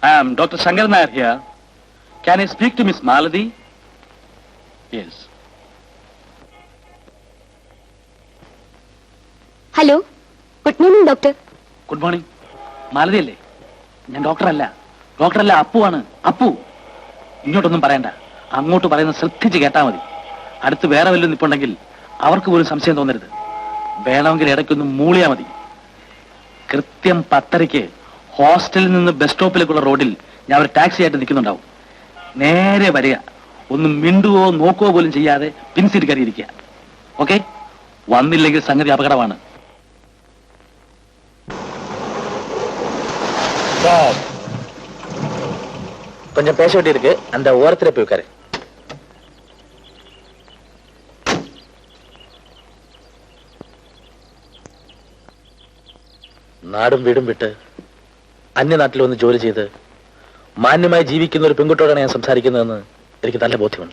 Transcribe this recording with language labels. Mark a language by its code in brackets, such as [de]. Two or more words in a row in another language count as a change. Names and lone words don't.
[en] I am Dr. Shankar Nair here. Can I speak to Miss Maladi? Yes. Hello, good morning doctor. good morning. [ml] മാലതി അല്ലേ? ഞാൻ ഡോക്ടറല്ല, അപ്പുവാണ്. അപ്പു, ഇങ്ങോട്ടൊന്നും പറയണ്ട, അങ്ങോട്ട് പറയുന്നത് ശ്രദ്ധിച്ച് കേട്ടാ മതി. അടുത്ത് വേറെ വല്ലതും നിപ്പുണ്ടെങ്കിൽ അവർക്ക് പോലും സംശയം തോന്നരുത്. വേണമെങ്കിൽ ഇടയ്ക്കൊന്നും മൂളിയാ മതി. കൃത്യം 10:30 ഹോസ്റ്റലിൽ നിന്ന് ബസ് സ്റ്റോപ്പിലേക്കുള്ള റോഡിൽ ഞാൻ ഒരു ടാക്സി ആയിട്ട് നിൽക്കുന്നുണ്ടാവും. നേരെ വരിക, ഒന്നും മിണ്ടുവോ നോക്കുകയോ പോലും ചെയ്യാതെ പിൻസീറ്റ് കയറിയിരിക്കുക. ഓക്കെ? വന്നില്ലെങ്കിൽ സംഗതി അപകടമാണ്. [ta] கொஞ்சம் பேச வேண்டி இருக்கு, அந்த ஓரத்துல போய் உட்காரு. [ml] നാടും വീടും വിട്ട് അന്യനാട്ടിൽ വന്ന് ജോലി ചെയ്ത് മാന്യമായി ജീവിക്കുന്ന ഒരു പെൺകുട്ടിയോടാണ് ഞാൻ സംസാരിക്കുന്നതെന്ന് എനിക്ക് നല്ല ബോധ്യമുണ്ട്.